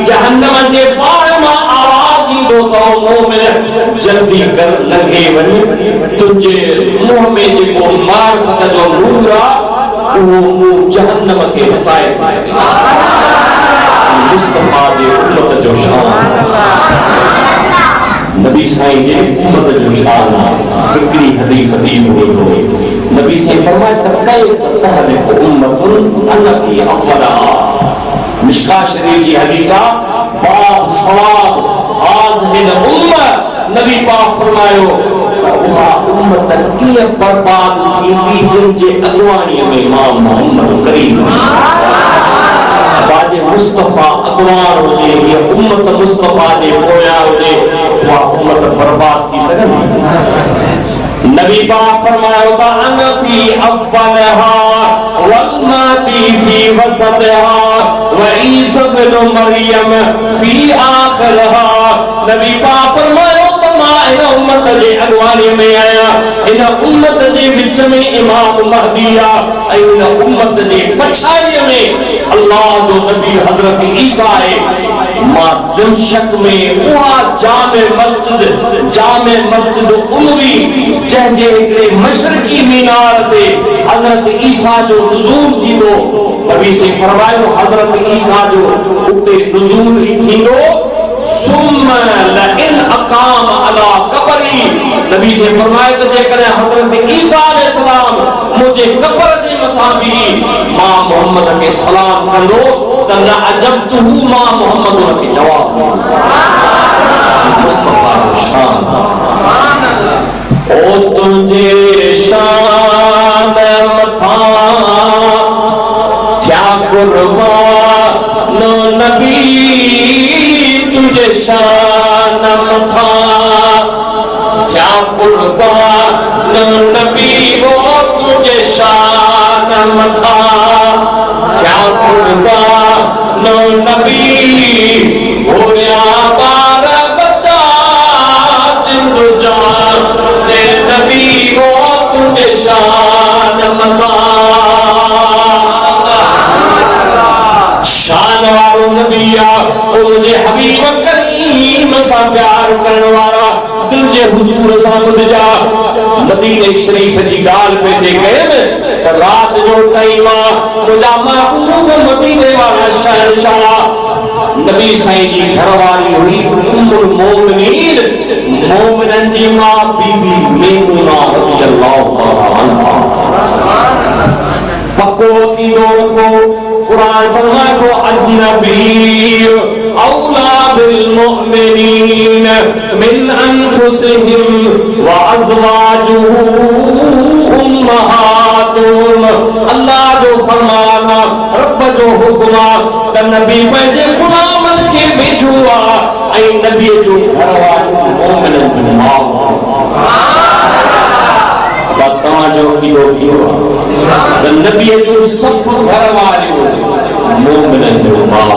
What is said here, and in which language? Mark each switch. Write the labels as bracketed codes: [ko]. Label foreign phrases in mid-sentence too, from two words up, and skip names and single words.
[sd] जहन्नम जे पार मां आवाज़ ईंदो त मोमिन जल्दी कर लंघे वञ, तुंहिंजे मुंहं में जेको मार्फत जो नूर आहे उहो मुंहुं जहन्नम खे वसाए थो। मुस्तफा जे उम्मत जो शान, नबी साईं जे उम्मत जो शान। हिकिड़ी हदीस ॿी हुई, नबी साईं फरमाए त [ar] كيف تهلك أمة أنا في أولها. [sd] मिशका शरीफ जी हदीस आहे, बाब [ar] ثواب هذه الأمة. [sd] नबी पाक फरमायो त उहा उम्मत कीअं बर्बाद थींदी जिन जे अॻुवाणीअ में मां मोहम्मद करीम बाजे मुस्तफा अॻुवान हुजे, हीअ उम्मत मुस्तफा जे पोयां हुजे, उहा उम्मत बर्बाद थी सघंदी। नबी पाक फरमायो त [ar] أنا في أولها والمهدي في وسطها وعيسى ابن مريم في آخرها. [sd] नबी पाक फरमायो त मां इन उम्मत जे अगवानी में आया, इन उम्मत जे विच में इमाम महदी आ, ऐं इन उम्मत जे पछाड़ीअ में अल्लाह जो नबी हजरत ईसा है। मां दिमशक में उहा जामे मस्जिद उमवी जंहिंजे हिकिड़े मशरकी मीनार ते हजरत ईसा जो नुज़ूल थींदो, नबी से फरमायो हजरत ईसा जो उते नुज़ूल ही थींदो। [ar] ثم لئن قام على قبري, [sd] नबी से फरमायो त जेकॾहिं हजरत ईसा अलैहिस्सलाम मुझे कबर जे मथां भी मां मोहम्मद के सलाम कंदो त [ar] لأجبته, [sd] मां मोहम्मद उनखे जवाब [skr] मुस्तफा शान ओ तुझे शान मथां क्या कुर्बान नबी, तुझे शान मथां क्या कुर्बान नबी, वो तुझे शान मथां क्या कुर्बान नबी, होया बार बच्चा जिंदु जान नबी, वो तुझे शान मथां। [sd] शान वारो नबी आ, ओ मुझे हबीब करीम सां प्यार करण वारा दिल जे हुजूर सां ॿुधजा। मदीने शरीफ जी ॻाल्हि पे थे कयनि त रात जो टाइम आ, मुंहिंजा महबूब मदीने वारा शहंशाह नबी साईं जी घरवारी हुई उम्मुल मोमिनीन, मोमिनन जी मां बीबी मैमूना [ar] رضي الله تعالى عنها. [sd] पक्को अकीदो रखो, कुरान फरमाए तो [ar] النبي أولى بالمؤمنين من أنفسهم وأزواجه أمهاتهم. [sd] अल्लाह जो फरमाना, रब जो हुक्म त नबी पंहिंजे गुलामन खे भेजो आहे ऐं नबी जो घरवारियूं मोमिनन जूं माउ। तव्हांजो इहो इहो आहे त नबीअ जूं सभु घरवारियूं मोमिनन जूं माउ।